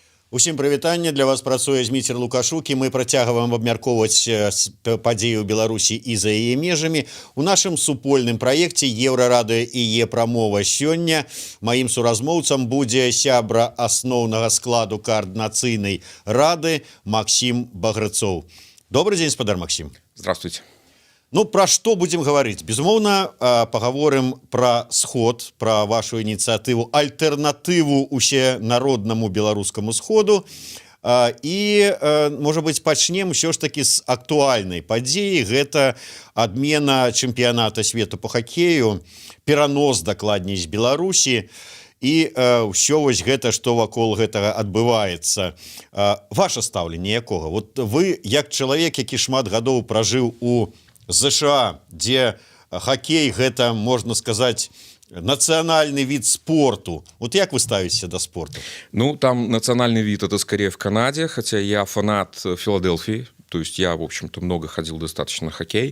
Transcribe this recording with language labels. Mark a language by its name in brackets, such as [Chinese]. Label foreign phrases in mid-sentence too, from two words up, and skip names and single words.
[Belarusian] Усім прывітанне, для вас працуе Зміцер Лукашук, і мы працягваем абмяркоўваць падзеі ў Беларусі і за яе межамі. У нашым супольным праекце Еўрарадыё і Е-прамова сёння маім суразмоўцам будзе сябра асноўнага складу каардынацыйнай рады Максим Багрыцоў. [Russian] Добрый день, спадар Максим. Здравствуйте. Ну, про что будем говорить? Безумоўна, поговорим про сход, про вашу инициативу, альтернативу усенародному белорусскому сходу. И, может быть, пачнем все ж таки с актуальной падзеі. [Belarusian] Гэта адмена чэмпіяната свету по хоккею, перанос, дакладней, з Беларусі. І ўсё вось гэта, што вакол гэтага адбываецца. Ваше стаўленне якога? Вот вы, як чалавек, які шмат гадоў пражыў у США, где хоккей гэта, [Russian] можно сказать, национальный вид [Belarusian] спорту. [Russian] Вот как вы ставитесь до спорта? Ну, там национальный вид это скорее в Канаде, хотя я фанат Филадельфии, то есть я, в общем-то, много ходил достаточно на хоккей.